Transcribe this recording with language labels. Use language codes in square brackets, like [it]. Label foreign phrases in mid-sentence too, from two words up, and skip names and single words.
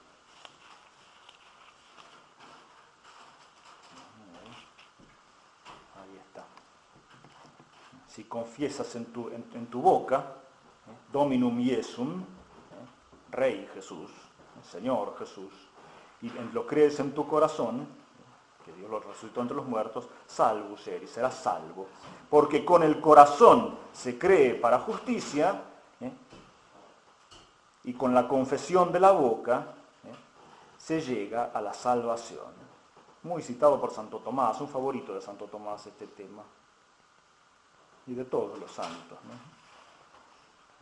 [es] Ahí está. Si confiesas en tu boca, [la] Dominum Iesum, [es] Rey Jesús, Señor Jesús, y lo crees en tu corazón, que Dios lo resucitó entre los muertos, [la] salvus eris, [es] serás salvo. Porque con el corazón se cree para justicia, y con la confesión de la boca se llega a la salvación. Muy citado por Santo Tomás, un favorito de Santo Tomás este tema, y de todos los santos, ¿no?